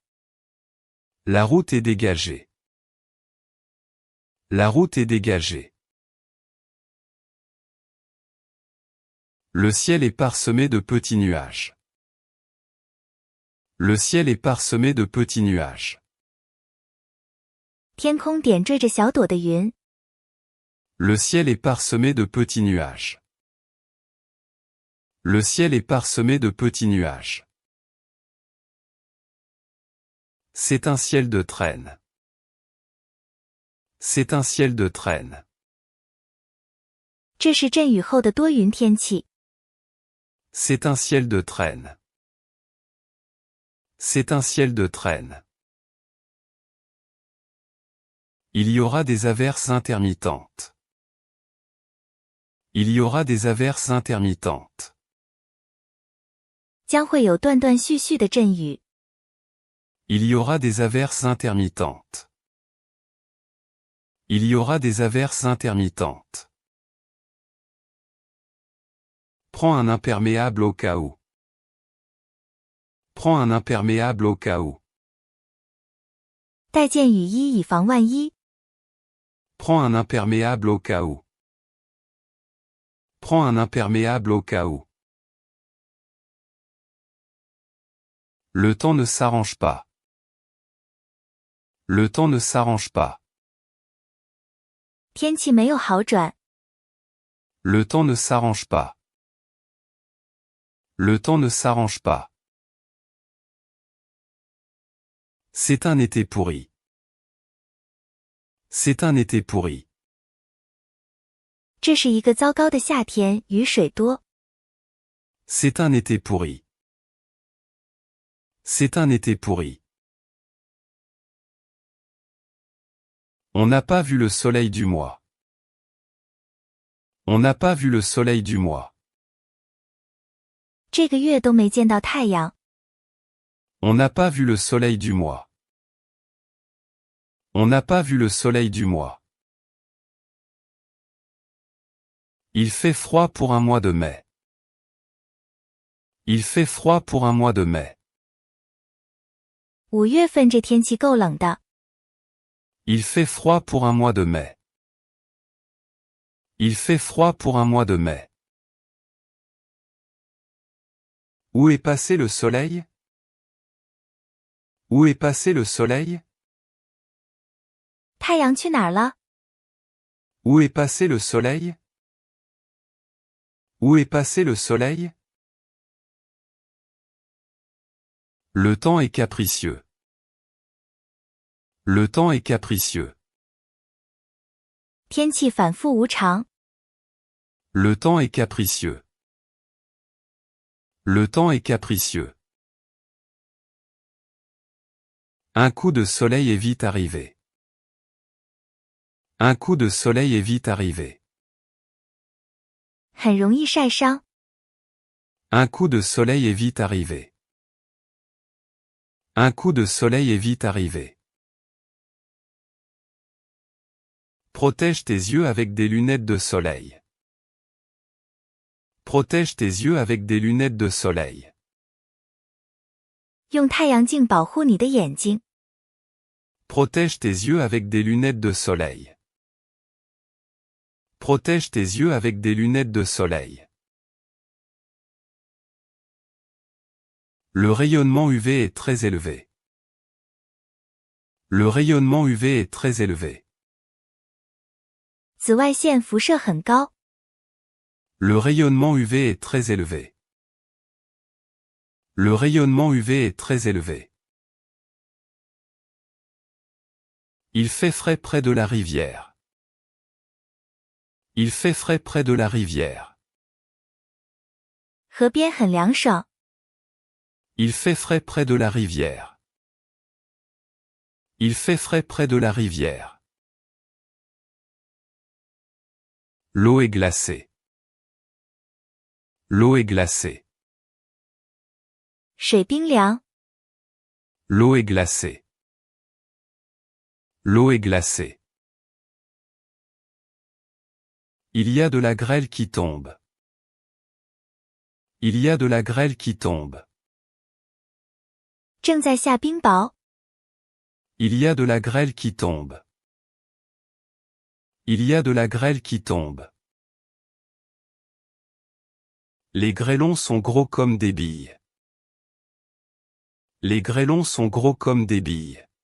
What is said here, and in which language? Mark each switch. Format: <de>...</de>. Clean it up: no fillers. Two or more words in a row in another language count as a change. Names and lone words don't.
<fr>La route est dégagée. La route est dégagée. Le ciel est parsemé de petits nuages. Le ciel est parsemé de petits nuages.</fr> <zh>天空点缀着小朵的云。</zh> <fr>Le ciel est parsemé de petits nuages. Le ciel est parsemé de petits nuages. C'est un ciel de traîne. C'est un ciel de traîne.</fr> <zh>这是阵雨后的多云天气。</zh> <fr>C'est un ciel de traîne. C'est un ciel de traîne. Il y aura des averses intermittentes. Il y aura des averses intermittentes.</fr> <zh>将会有断断续续的阵雨。</zh> <fr>Il y aura des averses intermittentes. Il y aura des averses intermittentes. Prends un imperméable au cas où. Prends un imperméable au cas où.</fr> <zh>带件雨衣以防万一。</zh> <fr>Prends un imperméable au cas où. Prends un imperméable au cas où. Le temps ne s'arrange pas. Le temps ne s'arrange pas.</fr> <zh>天气没有好转。</zh> <fr>Le temps ne s'arrange pas. Le temps ne s'arrange pas. C'est un été pourri. C'est un été pourri.</fr> <zh>这是一个糟糕的夏天，雨水多。</zh> <fr>C'est un été pourri. C'est un été pourri. On n'a pas vu le soleil du mois. On n'a pas vu le soleil du mois.</fr> <zh>这个月都没见到太阳。</zh> <fr>On n'a pas vu le soleil du mois. On n'a pas vu le soleil du mois. Il fait froid pour un mois de mai. Il fait froid pour un mois de mai.</fr> <zh>5 月份这天气够冷的。</zh> <fr>Il fait froid pour un mois de mai. Il fait froid pour un mois de mai. Où est passé le soleil? Où est passé le soleil?</fr> <zh>太阳去哪儿了？</zh> <fr>Où est passé le soleil? Où est passé le soleil? Le temps est capricieux. Le temps est capricieux.</fr> <zh>天气反复无常。</zh> <fr>Le temps est capricieux. Le temps est capricieux. Un coup de soleil est vite arrivé. Un coup de soleil est vite arrivé.</fr> <zh>很容易晒伤。</zh> <fr>Un coup de soleil est vite arrivé. Un coup de soleil est vite arrivé. Protège tes yeux avec des lunettes de soleil. Protège tes yeux avec des lunettes de soleil.</fr> <zh>用太阳镜保护你的眼睛。</zh> <fr>Protège tes yeux avec des lunettes de soleil. Protège tes yeux avec des lunettes de soleil. Le rayonnement UV est très élevé. Le rayonnement UV est très élevé.</fr> <zh>紫外线辐射很高。</zh> <fr>Le rayonnement UV est très élevé. Le rayonnement UV est très élevé. Il fait frais près de la rivière. Il fait frais près de la rivière.</fr> <zh>河边很凉爽。</zh> <fr>Il fait frais près de la rivière. Il fait frais près de la rivière. L'eau est glacée. L'eau est glacée.</fr> <zh>水冰凉。</zh> <fr>L'eau est glacée. L'eau est glacée. Il y a de la grêle qui tombe. Il y a de la grêle qui tombe.</fr> <zh>正在下冰雹。</zh> <fr>Il y a de la grêle qui tombe. Il y a de la grêle qui tombe. Les grêlons sont gros comme des billes. Les grêlons sont gros comme des billes.</fr>